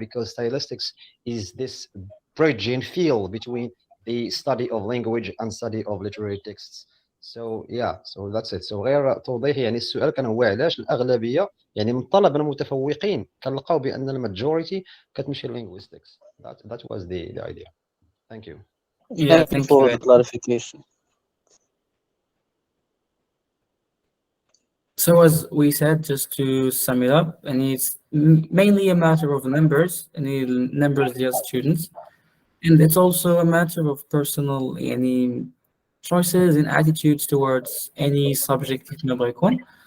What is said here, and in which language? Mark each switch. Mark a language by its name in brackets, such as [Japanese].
[English] Because stylistics is this bridging field between the study of language and study of literary texts. So yeah, so that's it. So [Arabic] غير توضيح يعني السؤال كان هو علاش الأغلبية يعني من الطلبة المتفوقين كنلقاو بأن الماجوريتي كتمشي linguistics. [English] That was the idea. Thank you. Yeah, Thank you for the clarification. So as we said, just to sum it up, and it's mainly a matter of numbers, and numbers of students, and it's also a matter of personal any choices and attitudes towards any subject [Arabic] يكون يكون.